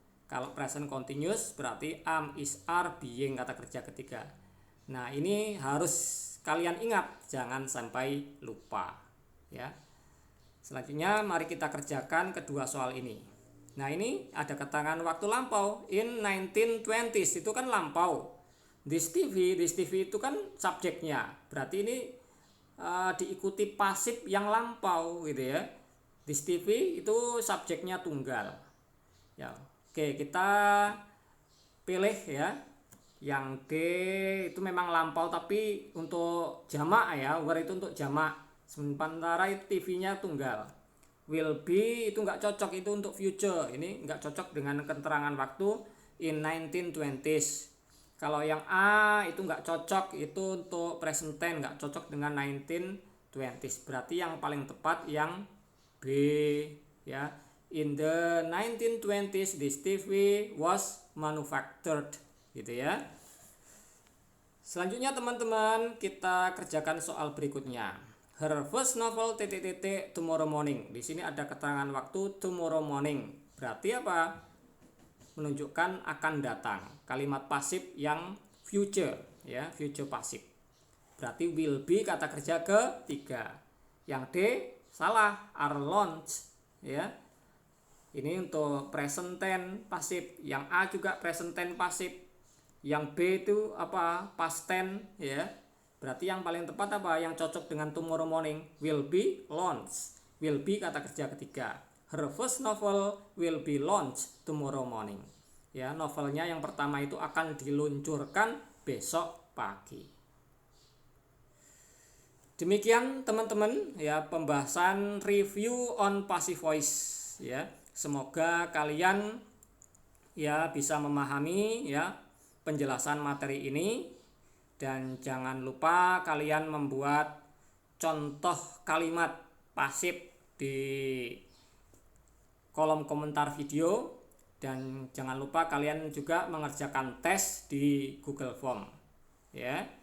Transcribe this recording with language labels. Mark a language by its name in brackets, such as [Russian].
[Indonesian] Kalau present continuous berarti am is are being kata kerja ketiga. Nah, ini harus kalian ingat, jangan sampai lupa ya. Selanjutnya mari kita kerjakan kedua soal ini. Nah, ini ada keterangan waktu lampau. In 1920s itu kan lampau. This TV itu kan subjeknya. Berarti ini diikuti pasif yang lampau gitu ya. This TV itu subjeknya tunggal. Ya, oke, kita pilih ya. Yang D itu memang lampau tapi untuk jamak ya, were itu untuk jamak. Sementara TV-nya tunggal. Will be itu nggak cocok, itu untuk future. Ini nggak cocok dengan keterangan waktu in 1920s. Kalau yang A itu nggak cocok, itu untuk present tense, nggak cocok dengan 1920s. Berarti yang paling tepat yang B ya. [English] In the 1920s this TV was manufactured gitu ya. [Indonesian] Selanjutnya teman-teman, kita kerjakan soal berikutnya. Her first novel ... tomorrow morning. Di sini ada keterangan waktu tomorrow morning. Berarti apa? Menunjukkan akan datang. Kalimat pasif yang future ya, future pasif. Berarti will be kata kerja ketiga. Yang D salah, are launched ya. Ini untuk present tense pasif. Yang A juga present tense pasif. Yang B itu apa? Past tense ya. Berarti yang paling tepat apa? [English] Yang cocok dengan tomorrow morning, will be launched. Will be kata kerja ketiga. Her first novel will be launched tomorrow morning. [Indonesian] Ya, novelnya yang pertama itu akan diluncurkan besok pagi. Demikian teman-teman ya, pembahasan review on passive voice ya. Semoga kalian ya bisa memahami ya penjelasan materi ini, dan jangan lupa kalian membuat contoh kalimat pasif di kolom komentar video, dan jangan lupa kalian juga mengerjakan tes di Google Form ya.